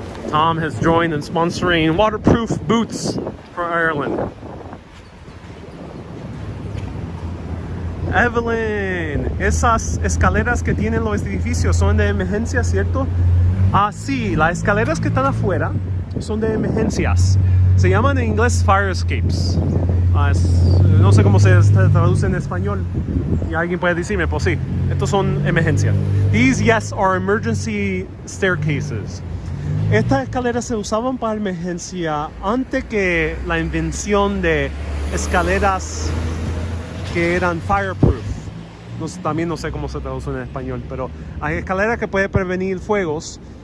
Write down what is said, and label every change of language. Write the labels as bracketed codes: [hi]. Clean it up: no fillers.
[en] Tom has joined in sponsoring waterproof boots for Ireland. [es] Evelyn, esas escaleras que tienen los edificios son de emergencia, ¿cierto? Ah, sí, las escaleras que están afuera son de emergencias. Se llaman en inglés fire escapes. No sé cómo se traduce en español. Y alguien puede decirme, pues sí, estos son emergencias. [en] These, yes, are emergency staircases. [es] Estas escaleras se usaban para emergencia antes que la invención de escaleras que eran fireproof. También no sé cómo se traduce en español, pero hay escaleras que pueden prevenir fuegos.